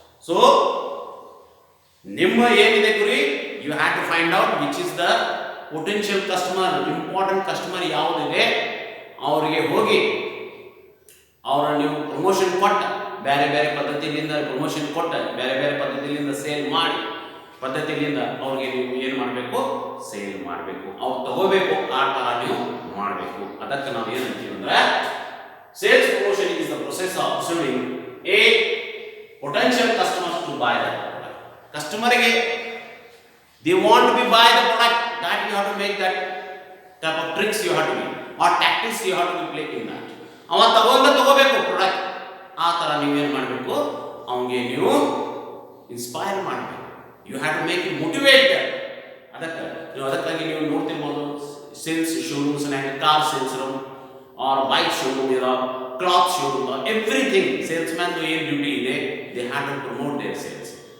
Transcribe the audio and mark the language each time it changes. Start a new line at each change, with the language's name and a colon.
Kannada: So ನಿಮ್ಮ ಏನಿದೆ ಗುರಿ,
English: you have to find out which is the potential customer, important customer
Kannada: ಯಾವುದಿದೆ, ಅವರಿಗೆ ಹೋಗಿ ಅವರ ನೀವು ಪ್ರಮೋಷನ್ ಕೊಟ್ಟ, ಬೇರೆ ಬೇರೆ ಪದ್ಧತಿಯಿಂದ ಪ್ರಮೋಷನ್ ಕೊಟ್ಟ, ಬೇರೆ ಬೇರೆ ಪದ್ಧತಿಯಿಂದ ಸೇಲ್ ಮಾಡಿ, ಪದ್ಧತಿಯಿಂದ ಅವ್ರಿಗೆ ನೀವು ಏನು ಮಾಡಬೇಕು, ಸೇಲ್ ಮಾಡಬೇಕು, ಅವ್ರು ತಗೋಬೇಕು, ಆ ಥರ ನೀವು ಮಾಡಬೇಕು. ಅದಕ್ಕೆ ನಾವು ಏನಂತೀವಿ ಅಂದ್ರೆ
English: Sales promotion is the process of pursuing a potential customers to buy the product.
Kannada: ಕಸ್ಟಮರ್ಗೆ
English: they want to be buy the product, that you have to make that type of tricks you have to make or tactics you have to be play in that.
Kannada: ಅವ ತಗೋಬೇಕು product, ಆ ಥರ ನೀವೇನು ಮಾಡಬೇಕು, ಅವನಿಗೆ ನೀವು inspire ಮಾಡಬೇಕು.
English: You have to make it motivate.
Kannada: ಅದಕ್ಕಾಗಿ ನೀವು ನೋಡ್ತಿರ್ಬೋದು sales showrooms, car sales room R bike showroom ಇರೋ, ಕ್ಲಾತ್ ಶೋರೂಮ್, ಎವ್ರಿಥಿಂಗ್ ಸೇಲ್ಸ್ ಮ್ಯಾನ್ದು ಏನು ಡ್ಯೂಟಿ ಇದೆ,
English: They have to promote their sales.